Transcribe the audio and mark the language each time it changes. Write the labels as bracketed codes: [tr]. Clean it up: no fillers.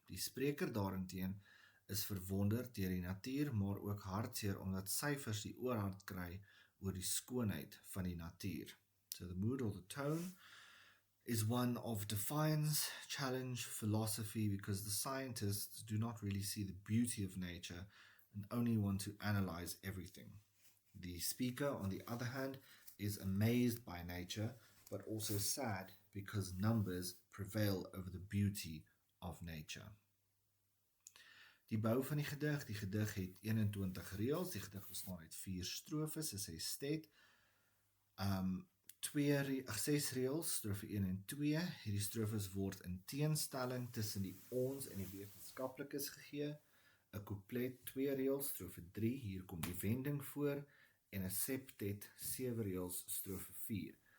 [af] Die spreker daarenteen is verwonder deur die natuur, maar ook hartseer omdat syfers die oorhand kry oor die skoonheid van die natuur. [en] So the mood or the tone is one of defiance, challenge, philosophy, because the scientists do not really see the beauty of nature and only want to analyze everything. The speaker, on the other hand, is amazed by nature, but also sad because numbers prevail over the beauty of nature. [af] Die bou van die gedig het 21 reëls, die gedig bestaan uit 4 strofes, is 'n stet, 6 reëls, strofe 1 en 2, hierdie strofes word in teenstelling tussen die ons en die wetenskaplikes gegee, 'n couplet 2 reëls, strofe 3, hier kom die wending voor, en 'n septet 7 reëls, strofe 4.